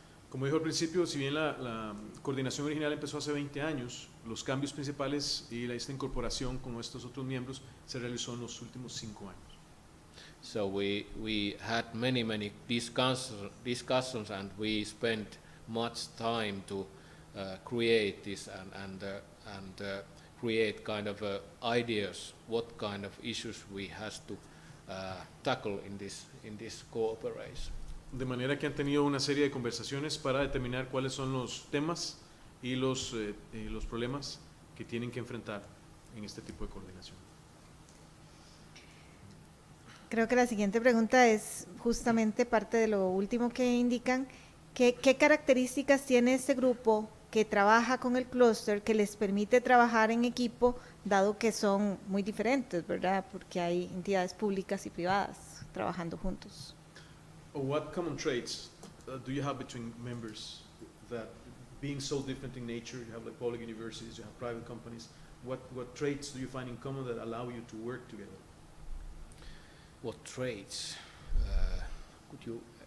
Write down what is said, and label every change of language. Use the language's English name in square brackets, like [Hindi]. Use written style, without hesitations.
[Spanish] Como dijo al principio, si bien la coordinación original empezó hace 20 años, los cambios principales y esta incorporación con estos otros miembros se realizó en los últimos 5 años. [English] So we had many discussions, and we spent much time to create this and create kind of ideas what kind of issues we has to tackle in this cooperation. [Spanish] De manera que han tenido una serie de conversaciones para determinar cuáles son los temas y los problemas que tienen que enfrentar en este tipo de coordinación. Creo que la siguiente pregunta es justamente parte de lo último que indican. ¿Qué características tiene este grupo que trabaja con el clúster que les permite trabajar en equipo, dado que son muy diferentes, ¿verdad? Porque hay entidades públicas y privadas trabajando juntos. [English] What common traits do you have between members that, being so different in nature, you have like public universities, you have private companies, what traits do you find in common that allow you to work together? What traits? Could you?